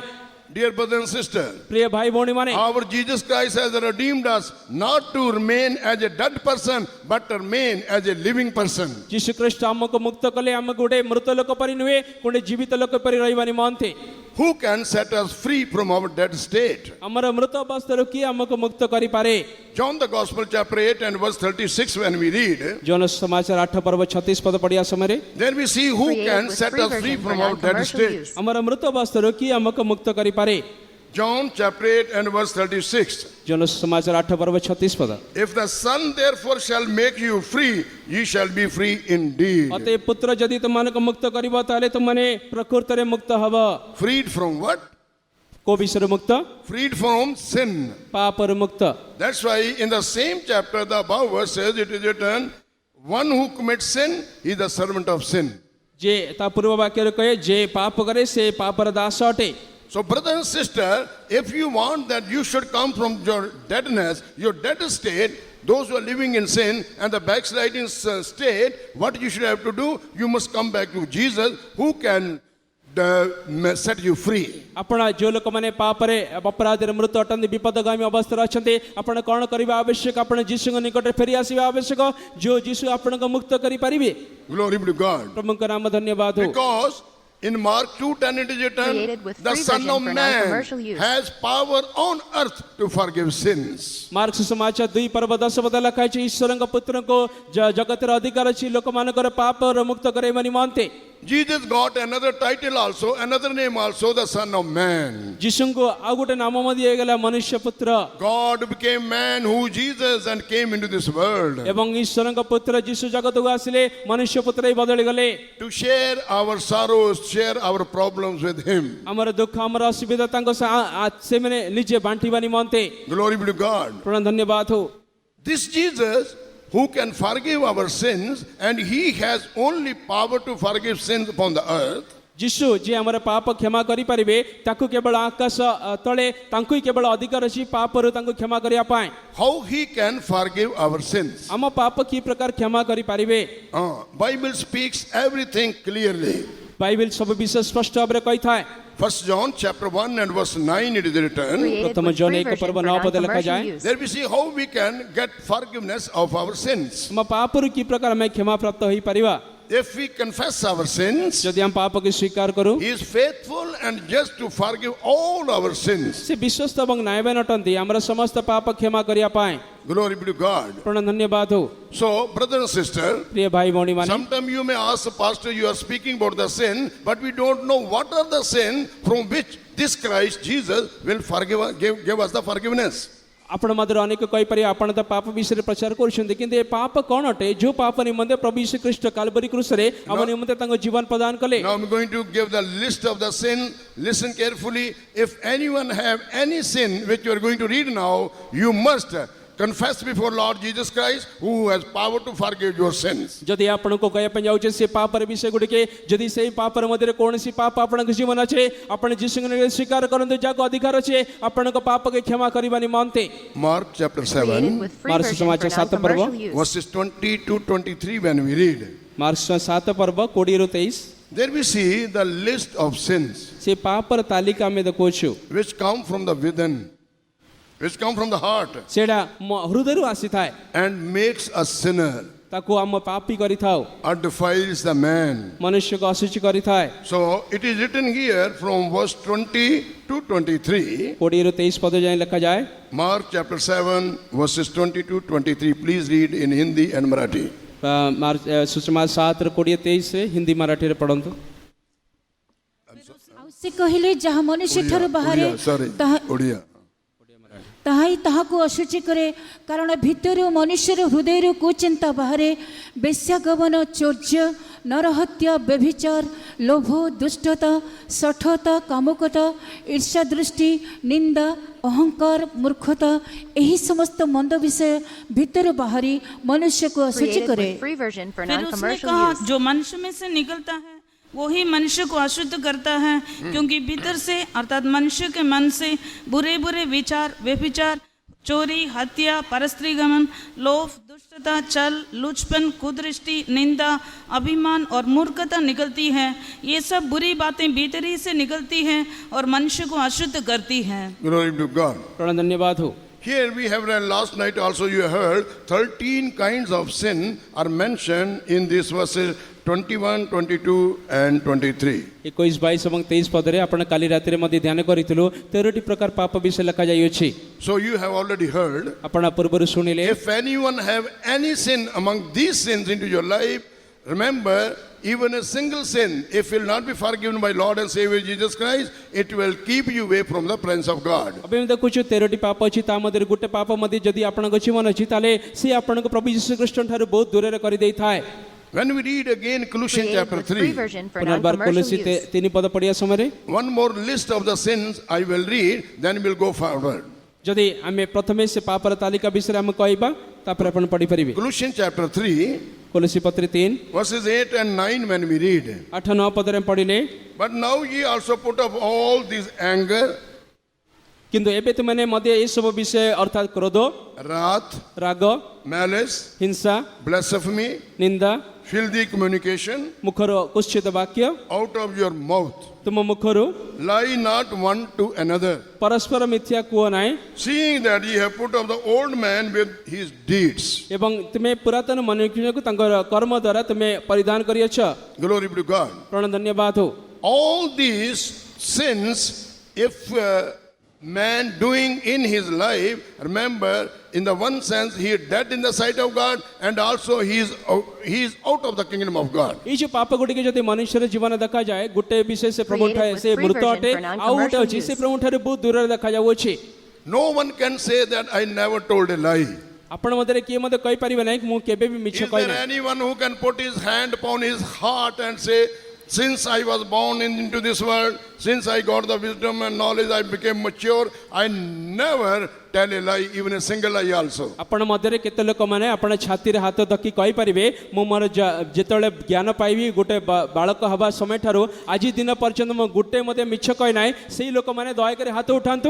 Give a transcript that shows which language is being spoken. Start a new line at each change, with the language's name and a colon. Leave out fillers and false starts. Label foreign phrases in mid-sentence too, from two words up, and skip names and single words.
English: Dear brothers and sisters,
Odia: ପ୍ରିୟ ଭାଇ ଭଉଣୀମାନେ,
English: our Jesus Christ has redeemed us not to remain as a dead person, but to remain as a living person.
Odia: ଯୀଶୁ ଖ୍ରୀଷ୍ଟ ଆମକୁ ମୁକ୍ତ କଲେ ଆମକୁ ଗୋଟେ ମୃତ ଲୋକ ପରି ନୁହେଁ, ଗୋଟେ ଜୀବିତ ଲୋକ ପରି ରହିବା ନିମନ୍ତେ।
English: Who can set us free from our dead state?
Odia: ଆମର ମୃତ ଅବସ୍ଥାରୁ କିଏ ଆମକୁ ମୁକ୍ତ କରିପାରେ?
English: John the Gospel chapter 8 and verse 36 when we read,
Odia: ଜୋନ ସମାଚାର 8 ପର୍ବ 36 ପଦ ପଢିବା ସମୟରେ
English: then we see who Created can with set free us free version for from our dead non-commercial state. use.
Odia: ଆମର ମୃତ ଅବସ୍ଥାରୁ କିଏ ଆମକୁ ମୁକ୍ତ କରିପାରେ?
English: John chapter 8 and verse 36.
Odia: ଜୋନ ସମାଚାର 8 ପର୍ବ 36 ପଦ।
English: If the Son therefore shall make you free, ye shall be free indeed.
Odia: ଅତେ ପୁତ୍ର ଯଦି ତୁମମାନଙ୍କୁ ମୁକ୍ତ କରିବ ତାହେଲେ ତୁମମାନେ ପ୍ରକୃତରେ ମୁକ୍ତ ହବ।
English: Freed from what?
Odia: କୋ ବିଷୟରେ ମୁକ୍ତ?
English: Freed from sin.
Odia: ପାପରୁ ମୁକ୍ତ।
English: That's why in the same chapter the above verse says it is written, one who commits sin is the servant of sin.
Odia: ଯେ ତା ପୂର୍ବ ବାକ୍ୟରେ କହେ ଯେ ପାପ କରେ ସେ ପାପର ଦାସ ଅଟେ।
English: So brother and sister, if you want that you should come from your deadness, your dead state, those who are living in sin and the backsliding state, what you should have to do, you must come back to Jesus who can set you free.
Odia: ଆପଣ ଯେଉଁ ଲୋକମାନେ ପାପରେ ଅପରାଧରେ ମୃତ ଅଟନ୍ତି, ବିପଦଗାମୀ ଅବସ୍ଥାରେ ଅଛନ୍ତି, ଆପଣ କ'ଣ କରିବା ଆବଶ୍ୟକ? ଆପଣ ଯୀଶୁଙ୍କ ନିକଟରେ ଫେରି ଆସିବା ଆବଶ୍ୟକ, ଯେଉଁ ଯୀଶୁ ଆପଣଙ୍କୁ ମୁକ୍ତ କରିପାରିବେ।
English: Glory be to God.
Odia: ପ୍ରଭୁଙ୍କ ନାମ ଧନ୍ୟବାଦ ହଉ।
English: Because in Mark 2:10 it is written, Created with the free Son version of for Man non-commercial use. has power on earth to forgive sins.
Odia: ମାର୍କ ସୁସମାଚାର 2 ପର୍ବ 10 ପଦ ଲେଖା ଅଛି, ଈଶ୍ୱରଙ୍କ ପୁତ୍ରଙ୍କୁ ଜଗତର ଅଧିକାର ଅଛି ଲୋକମାନଙ୍କର ପାପରୁ ମୁକ୍ତ କରାଇବା ନିମନ୍ତେ।
English: Jesus got another title also, another name also, the Son of Man.
Odia: ଯୀଶୁଙ୍କୁ ଆଉ ଗୋଟେ ନାମ ମଧ୍ୟ ଦିଆଗଲା ମନୁଷ୍ୟ ପୁତ୍ର।
English: God became man who Jesus and came into this world
Odia: ଏବଂ ଈଶ୍ୱରଙ୍କ ପୁତ୍ର ଯୀଶୁ ଜଗତକୁ ଆସିଲେ, ମନୁଷ୍ୟ ପୁତ୍ର ହିଁ ବଦଳି ଗଲେ।
English: to share our sorrows, share our problems with him.
Odia: ଆମର ଦୁଃଖ ଆମର ଅସୁବିଧା ତାଙ୍କ ସେମାନେ ନିଜେ ବାଣ୍ଟିବା ନିମନ୍ତେ।
English: Glory be to God.
Odia: ପ୍ରଭୁ ଧନ୍ୟବାଦ ହଉ।
English: This Jesus who can forgive our sins, and he has only power to forgive sins upon the earth.
Odia: ଯୀଶୁ ଯିଏ ଆମର ପାପ କ୍ଷମା କରିପାରିବେ, ତାକୁ କେବଳ ଆକାଶ ତଳେ ତାଙ୍କୁ ହିଁ କେବଳ ଅଧିକାର ଅଛି ପାପରୁ ତାଙ୍କୁ କ୍ଷମା କରିବା ପାଇଁ।
English: How he can forgive our sins?
Odia: ଆମ ପାପ କି ପ୍ରକାର କ୍ଷମା କରିପାରିବେ?
English: Bible speaks everything clearly.
Odia: ବାଇବେଲ ସବୁ ବିଷୟ ସ୍ପଷ୍ଟ ଭାବରେ କହିଥାଏ।
English: 1 John chapter 1 and verse 9 it is written. Created
Odia: ପ୍ରଥମ
English: with
Odia: ଜନ
English: free 1 version
Odia: ପର୍ବ
English: for
Odia: 9 ପଦ
English: non-commercial
Odia: ଲେଖାଯାଏ।
English: use. There we see how we can get forgiveness of our sins.
Odia: ଆମ ପାପରୁ କି ପ୍ରକାର ଆମେ କ୍ଷମା ପ୍ରାପ୍ତ ହୋଇପାରିବା?
English: If we confess our sins,
Odia: ଯଦି ଆମେ ପାପକୁ ସ୍ୱୀକାର କରୁ,
English: he is faithful and just to forgive all our sins.
Odia: ସେ ବିଶ୍ୱସ୍ତ ଏବଂ ନ୍ୟାୟବାନ ଅଟନ୍ତି ଆମର ସମସ୍ତ ପାପ କ୍ଷମା କରିବା ପାଇଁ।
English: Glory be to God.
Odia: ପ୍ରଭୁ ଧନ୍ୟବାଦ ହଉ।
English: So, brother and sister,
Odia: ପ୍ରିୟ ଭାଇ ଭଉଣୀମାନେ,
English: sometimes you may ask the pastor, you are speaking about the sin, but we don't know what are the sin from which this Christ Jesus will forgive us, give us the forgiveness.
Odia: ଆପଣ ମଧ୍ୟରେ ଅନେକ କହିପାରିବେ ଆପଣ ତ ପାପ ବିଷୟରେ ପ୍ରଚାର କରୁଛନ୍ତି, କିନ୍ତୁ ଏ ପାପ କ'ଣ ଅଟେ ଯେଉଁ ପାପ ନିମନ୍ତେ ପ୍ରଭୁ ଯୀଶୁ ଖ୍ରୀଷ୍ଟ କାଲବରୀ କ୍ରୁଶରେ ଆମ ନିମନ୍ତେ ତାଙ୍କ ଜୀବନ ପ୍ରଦାନ କଲେ?
English: Now I'm going to give the list of the sin. Listen carefully. If anyone have any sin which you are going to read now, you must confess before Lord Jesus Christ who has power to forgive your sins.
Odia: ଯଦି ଆପଣଙ୍କୁ କହିବା ପାଇଁ ଯାଉଛେ ସେ ପାପର ବିଷୟ ଗୁଡ଼ିକେ, ଯଦି ସେଇ ପାପର ମଧ୍ୟରେ କୌଣସି ପାପ ଆପଣଙ୍କ ଜୀବନ ଅଛି, ଆପଣ ଯୀଶୁଙ୍କ ନିକଟରେ ସ୍ୱୀକାର କରନ୍ତୁ ଯାହାକୁ ଅଧିକାର ଅଛି ଆପଣଙ୍କ ପାପକୁ କ୍ଷମା କରିବା ନିମନ୍ତେ।
English: Mark chapter Created 7 with free Mark version for
Odia: ସୁସମାଚାର 7 ପର୍ବ
English: non-commercial use. verses 20 to 23 when we read,
Odia: ମାର୍କ 7 ପର୍ବ 20 ରୁ 23
English: there we see the list of sins
Odia: ସେ ପାପର ତାଲିକା ଆମେ ଦେଖୁଛୁ
English: which come from the within, which come from the heart
Odia: ସେଇଟା ହୃଦୟରୁ ଆସିଥାଏ,
English: and makes a sinner
Odia: ତାକୁ ଆମ ପାପୀ କରିଥାଉ,
English: or defiles the man.
Odia: ମନୁଷ୍ୟକୁ ଅଶୁଚି କରିଥାଏ।
English: So it is written here from verse 20 to 23.
Odia: 20 ରୁ 23 ପଦ ଯାଏଁ ଲେଖାଯାଏ।
English: Mark chapter 7 verses 20 to 23. Please read in Hindi and Marathi.
Odia: ସୁଷମା 7 ରୁ 20 23 ହିନ୍ଦୀ ମାରାଠୀରେ ପଢ଼ନ୍ତୁ। ଆଉ ସେ କହିଲେ ଯାହା ମନୁଷ୍ୟ ଠାରୁ ବାହାରେ ତାହା
English: Odia.
Odia: ତାହା ହିଁ ତାହାକୁ ଅଶୁଚି କରେ, କାରଣ ଭିତରୁ ମନୁଷ୍ୟର ହୃଦୟରୁ କୁଚିନ୍ତା ବାହାରେ, ବେଶ୍ୟାଗମନ, ଚୌର୍ଯ୍ୟ, ନରହତ୍ୟା, ବ୍ୟଭିଚାର, ଲୋଭ, ଦୁଷ୍ଟତା, ଶଠତା, କାମୁକତା, ଈର୍ଷା ଦୃଷ୍ଟି, ନିନ୍ଦା, ଅହଙ୍କାର, ମୂର୍ଖତା, ଏହି ସମସ୍ତ ମନ୍ଦ ବିଷୟ ଭିତରୁ ବାହାରି ମନୁଷ୍ୟକୁ ଅଶୁଚି
English: Created
Odia: କରେ।
English: with free version for
Hindi: फिर उसने
English: non-commercial
Hindi: कहा
English: use.
Hindi: जो मनुष्य में से निकलता है वही मनुष्य को अशुद्ध करता है, क्योंकि भीतर से अर्थात मनुष्य के मन से बुरे बुरे विचार, व्यभिचार, चोरी, हत्या, परस्त्री गमन, लोभ, दुष्टता, छल, लुचपन, कुदृष्टि, निंदा, अभिमान और मूर्खता निकलती है। ये सब बुरी बातें भीतरी से निकलती हैं और मनुष्य को अशुद्ध करती हैं।
English: Glory to God.
Hindi: प्रभु धन्यवाद हो।
English: Here we have read last night also you heard 13 kinds of sin are mentioned in these verses 21, 22 and 23.
Odia: 21, 22 ଏବଂ 23 ପଦରେ ଆପଣ କାଲି ରାତିରେ ମଧ୍ୟ ଧ୍ୟାନ କରିଥିଲୁ 13ଟି ପ୍ରକାର ପାପ ବିଷୟ ଲେଖା ଯାଇଅଛି।
English: So you have already heard.
Odia: ଆପଣ ପୂର୍ବରୁ ଶୁଣିଲେ।
English: If anyone have any sin among these sins into your life, remember even a single sin, if will not be forgiven by Lord and Savior Jesus Christ, it will keep you away from the presence of God.
Odia: ଏବେ ଆମେ ଦେଖୁଛୁ 13ଟି ପାପ ଅଛି, ତା ମଧ୍ୟରେ ଗୋଟେ ପାପ ମଧ୍ୟ ଯଦି ଆପଣଙ୍କ ଜୀବନ ଅଛି ତାହେଲେ ସେ ଆପଣଙ୍କୁ ପ୍ରଭୁ ଯୀଶୁ ଖ୍ରୀଷ୍ଟଙ୍କ ଠାରୁ ବହୁତ ଦୂରରେ କରିଦେଇଥାଏ।
English: When we read again Colossians Created chapter with free 3, version for
Odia: ପୁନର୍ବାର
English: non-commercial
Odia: କୋଲୋସି
English: use.
Odia: 3 ପଦ ପଢ଼ିବା ସମୟରେ
English: one more list of the sins I will read, then we'll go forward.
Odia: ଯଦି ଆମେ ପ୍ରଥମେ ସେ ପାପର ତାଲିକା ବିଷୟରେ ଆମେ କହିବା ତାପରେ ଆପଣ ପଢ଼ିପାରିବେ।
English: Colossians chapter 3,
Odia: କୋଲୋସି ପତ୍ର 3
English: verses 8 and 9 when we read.
Odia: 8-9 ପଦରେ ପଢ଼ିଲେ,
English: But now ye also put up all this anger,
Odia: କିନ୍ତୁ ଏବେ ତୁମେ ମଧ୍ୟ ଏସବୁ ବିଷୟ ଅର୍ଥାତ୍ କ୍ରୋଧ,
English: wrath,
Odia: ରାଗ,
English: malice,
Odia: ହିଂସା,
English: blasphemy,
Odia: ନିନ୍ଦା,
English: filthy communication
Odia: ମୁଖର କୁତ୍ସିତ ବାକ୍ୟ
English: out of your mouth.
Odia: ତୁମ ମୁଖରୁ
English: Lie not one to another,
Odia: ପରସ୍ପର ମିଥ୍ୟା କୁହ ନାହିଁ,
English: seeing that ye have put off the old man with his deeds.
Odia: ଏବଂ ତୁମେ ପୁରାତନ ମନୁଷ୍ୟକୁ ତାଙ୍କର କର୍ମ ଦ୍ୱାରା ତୁମେ ପରିଧାନ କରିଅଛ।
English: Glory be to God.
Odia: ପ୍ରଣ ଧନ୍ୟବାଦ ହଉ।
English: All these sins, if man doing in his life, remember, in the one sense, he is dead in the sight of God, and also he is out of the kingdom of God.
Odia: ଏଇ ଯୋଉ ପାପ ଗୁଡ଼ିକ ଯଦି ମନୁଷ୍ୟର ଜୀବନ ଦେଖାଯାଏ ଗୋଟେ ବିଷୟ ସେ ପ୍ରଭୁ ସେ ମୃତ ଅଟେ, ଆଉ ଗୋଟେ ଅଛି ସେ ପ୍ରଭୁ ଠାରୁ ବହୁତ ଦୂରରେ ଦେଖାଯାଉଅଛି।
English: No one can say that I never told a lie.
Odia: ଆପଣ ମଧ୍ୟରେ କିଏ ମଧ୍ୟ କହିପାରିବେ ନାହିଁ ମୁଁ କେବେ ବି ମିଛ
English: Is
Odia: କହି
English: there
Odia: ନାହିଁ।
English: anyone who can put his hand upon his heart and say, since I was born into this world, since I got the wisdom and knowledge, I became mature, I never tell a lie, even a single lie also.
Odia: ଆପଣ ମଧ୍ୟରେ କେତେ ଲୋକମାନେ ଆପଣ ଛାତିରେ ହାତ ଧକି କହିପାରିବେ ମୁଁ ମୋର ଯେତେବେଳେ ଜ୍ଞାନ ପାଇବି ଗୋଟେ ବାଳକ ହେବା ସମୟଠାରୁ ଆଜି ଦିନ ପର୍ଯ୍ୟନ୍ତ ମୁଁ ଗୋଟେ ମଧ୍ୟ ମିଛ କହି ନାହିଁ, ସେଇ ଲୋକମାନେ ଦୟାକରି ହାତ ଉଠାନ୍ତୁ।